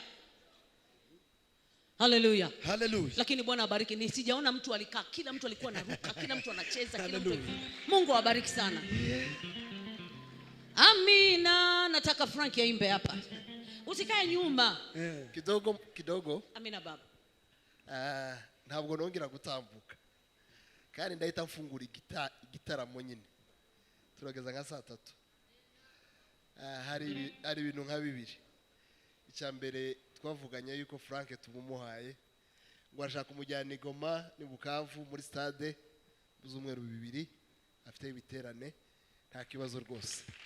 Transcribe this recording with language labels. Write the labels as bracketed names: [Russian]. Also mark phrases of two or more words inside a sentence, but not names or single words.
[Swahili] Hallelujah. Hallelujah. Lakini Bwana abariki. Ni sijaona mtu alikaa, kila mtu alikuwa anaruka, kila mtu anacheza, kila mtu. Mungu awabariki sana. Amina. Nataka Frank aimbe hapa. Usikae nyuma. Kidogo. Amina baba. [Kinyarwanda] Ntabwo nongera gutambuka. Kandi ndahita mfungura igitaramo nyine. Turageza nka saa 3. Hari ibintu nka bibiri. Icyambere twavuganye yuko Frank tumumuhaye ngo arashaka kumujyana Igoma ni Bukavu muri stade buzumweru 2 afite ibiterane, nta kibazo rwose.